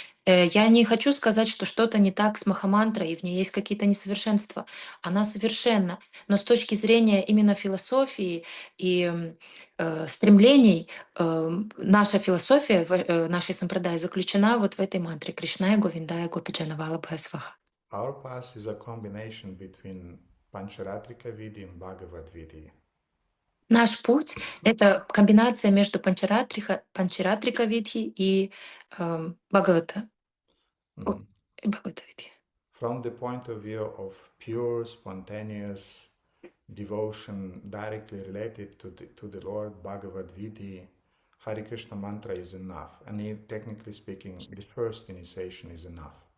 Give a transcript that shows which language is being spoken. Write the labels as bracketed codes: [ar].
[ru] Я не хочу сказать, что что-то не так с Махамантрой, и в ней есть какие-то несовершенства. Она совершенна. Но с точки зрения именно философии и стремлений, наша философия нашей сампрадай заключена вот в этой мантре Кришная Говиндая Гопиджанавала Бхайсваха. [en] Our path is a combination between Pancharatrika Vidhi and Bhagavad Vidhi. [ru] Наш путь — это комбинация между Панчаратрика Видхи и Бхагавата. О, Mhm. Бхагавата-видхи. [en] From the point of view of pure, spontaneous devotion directly related to the Lord, Bhagavad Vidhi, Hare Krishna mantra is enough. And technically speaking, the first initiation is enough.